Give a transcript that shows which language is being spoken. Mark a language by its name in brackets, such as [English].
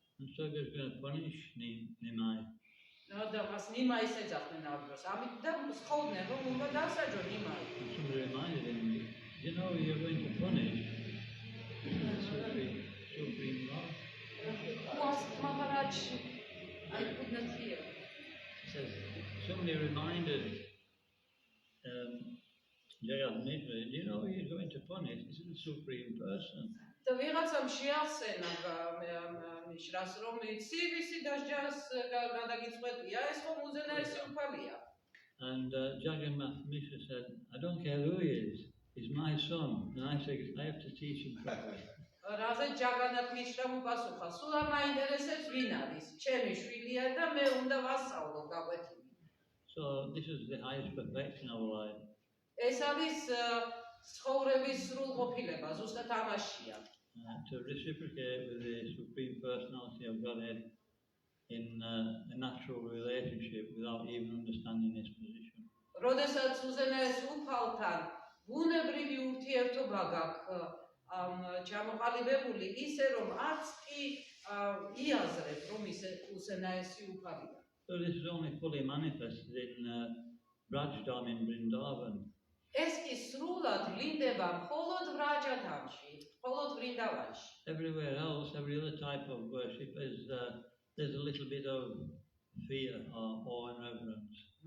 [English] And so he was going to punish Nimai. [Georgian] და მას ნიმაის ეძახდნენ აღდგას. ამით და სხოვდნენ, რომ უნდა დასაჯო ნიმაი. [English] Somebody reminded him, you're going to punish the Supreme Lord. Was Maharaj, I could not hear. Says, somebody reminded Jagannath Mishra, you're going to punish, this is the Supreme Person. [Georgian] და ვიღაცამ შეახსენა მიშრას, რომ იცი ვისი დასჯას გადაგიწყვეტია, ეს ხომ უზენაესი უფალია. [English] And Jagannath Mishra said, I don't care who he is, he's my son, and I have to teach him properly. [Georgian] რაზე ჯაგანათ მიშრამ უპასუხა, სულ არ მაინტერესებს ვინ არის, ჩემი შვილია და მე უნდა ვასწავლო გაკვეთილი. [English] So this is the highest perfection of life. [Georgian] ეს არის ცხოვრების სრულყოფილება, ზუსტად ამაშია. [English] To reciprocate with the Supreme Personality of Godhead in a natural relationship without even understanding his position. [Georgian] როდესაც უზენაეს უფალთან ბუნებრივი ურთიერთობა გაქვს ჩამოყალიბებული ისე, რომ არც კი იაზრებ, რომ ის უზენაესი უფალია. [English] So this is only fully manifested in Brajdam in Vrindavan. [Georgian] ეს კი სრულად ვლინდება მხოლოდ ვრაჯადამში, მხოლოდ ვრინდავანში. [English] Everywhere else, every other type of worship there's a little bit of fear or awe and reverence.